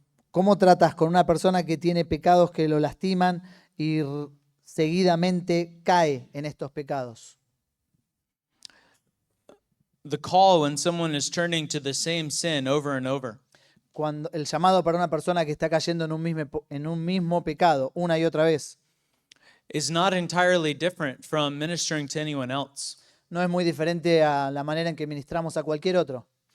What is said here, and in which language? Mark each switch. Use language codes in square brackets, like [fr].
[es] ¿Cómo tratas con una persona que tiene pecados que lo lastiman y seguidamente cae en estos pecados? [en] The call when someone is turning to the same sin over and over. [es] Cuando el llamado para una persona que está cayendo en un mismo pecado una y otra vez [en] Is not entirely different from ministering to anyone else. [es] no es muy diferente a la manera en que ministramos a cualquier otro.